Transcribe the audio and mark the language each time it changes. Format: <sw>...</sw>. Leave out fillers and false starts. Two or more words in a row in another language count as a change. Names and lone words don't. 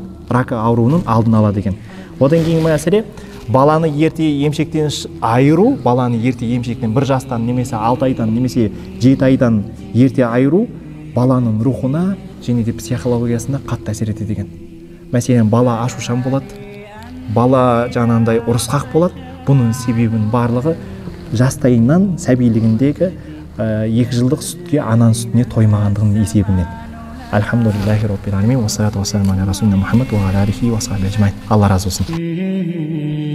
<kk>Рак ауруының алдын алады екен. Одан кейінгі мәселе, баланы ерте емшектен айыру, баланы ерте емшектен 1 жастан немесе 6 айдан немесе 7 айдан ерте айыру баланың рухына және де психологиясына қатты әсер етеді екен. Мәселен, бала ашушаң болады, бала жаңағындай ұрысқақ болады. Бұның себебінің барлығы жастайынан сәбилігіндегі 2 жылдық сүтке ананың сүтіне тоймағандығының есебінен.</kk> <ar>الحمد لله رب العالمين، والصلاة والسلام على رسولنا محمد وعلى آله وصحبه أجمعين.</ar> <kk>Алла разы болсын.</kk>